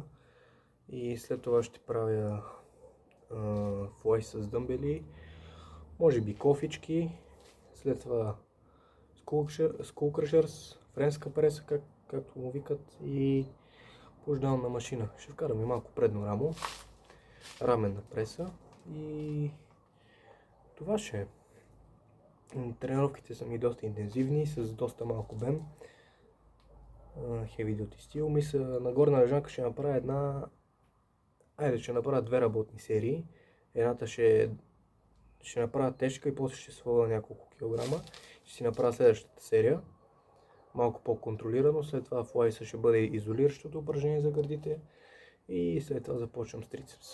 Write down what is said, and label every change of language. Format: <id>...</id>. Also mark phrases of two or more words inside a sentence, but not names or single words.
<bg>И след това ще правя флай с дъмбели, може би кофички, след това</bg> <en>skull crushers,</en> <bg>френска преса, както му викат, и пушдаун на машина. Ще вкарам и малко предно рамо, раменна преса и това ще е. Тренировките са ми доста интензивни, с доста малко бем.</bg> <en>Heavy duty steel.</en> <bg>Мисля, на горна лежанка ще направя ще направя две работни серии. Едната ще направя тежка и после ще сваля няколко килограма. Ще си направя следващата серия, малко по-контролирано. След това флайса ще бъде изолиращото упражнение за гърдите и след това започвам с трицепс.</bg>